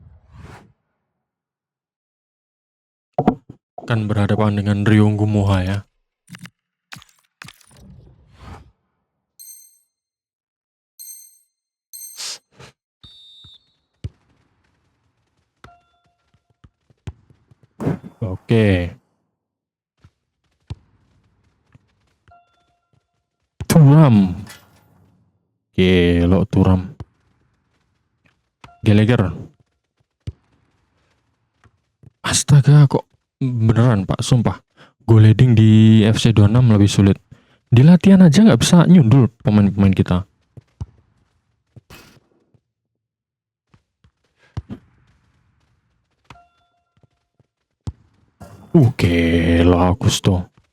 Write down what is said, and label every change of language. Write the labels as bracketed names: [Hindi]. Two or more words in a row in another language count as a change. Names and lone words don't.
[Indonesian] Akan berhadapan dengan Ryungu Moha ya. Oke. Thuram. Gelo Thuram. Gallagher. Astaga, kok beneran Pak, sumpah. [English] Goal heading [Indonesian] di FC 26 lebih sulit. Di latihan aja nggak bisa nyundul pemain-pemain kita. Gelo Augusto.